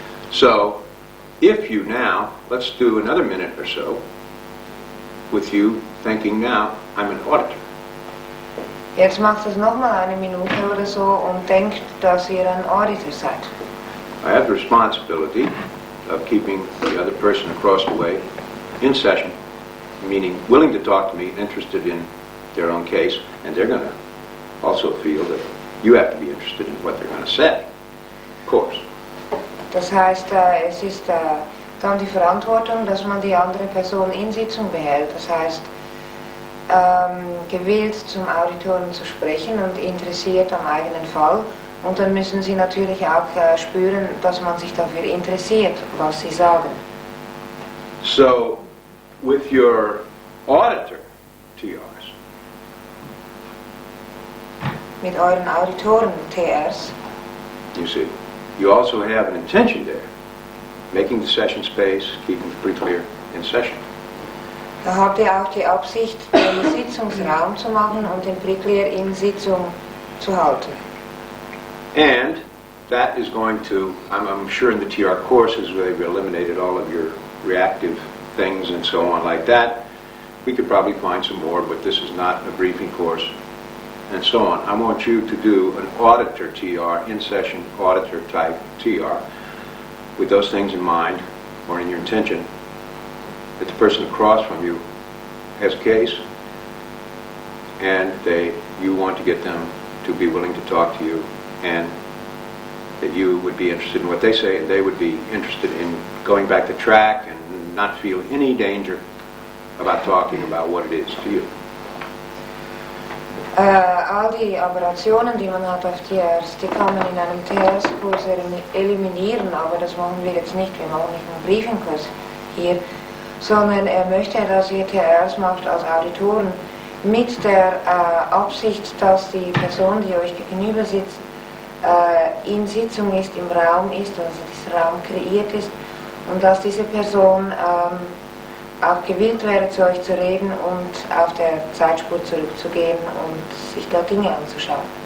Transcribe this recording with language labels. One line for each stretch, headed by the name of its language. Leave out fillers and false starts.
English: So, if you now, let's do another minute or so, with you thinking now, I'm an auditor.
German: Jetzt macht es nochmal eine Minute oder so und denkt, dass ihr ein Auditor seid.
English: I have the responsibility of keeping the other person across the way in session, meaning willing to talk to me, interested in their own case, and they're going to also feel that you have to be interested in what they're going to say, of course.
German: Das heißt, es ist dann die Verantwortung, dass man die andere Person in Sitzung behält. Das heißt, gewillt zum Auditoren zu sprechen und interessiert am eigenen Fall. Und dann müssen sie natürlich auch spüren, dass man sich dafür interessiert, was sie sagen.
English: So, with your auditor TRs,
German: Mit euren Auditoren TRs,
English: you see, you also have an intention there, making the session space, keeping the pre-clear in session.
German: da habt ihr auch die Absicht, den Sitzungsraum zu machen und den Pre-Clear in Sitzung zu halten.
English: And that is going to, I'm sure in the TR courses where they've eliminated all of your reactive things and so on like that, we could probably find some more, but this is not a briefing course, and so on. I want you to do an auditor TR, in-session auditor type TR, with those things in mind, or in your intention, that the person across from you has a case, and you want to get them to be willing to talk to you, and that you would be interested in what they say, and they would be interested in going back to track and not feel any danger about talking about what it is to you.
German: All die Aberrationen, die man hat auf TRs, die kann man in einem TRs-Kurs eliminieren, aber das machen wir jetzt nicht. Wir machen nicht einen Briefingkurs hier, sondern er möchte, dass ihr TRs macht als Auditoren mit der Absicht, dass die Person, die euch gegenüber sitzt, in Sitzung ist, im Raum ist, also dieser Raum kreiert ist und dass diese Person auch gewillt wäre, zu euch zu reden und auf der Zeitspur zurückzugehen und sich da Dinge anzuschauen.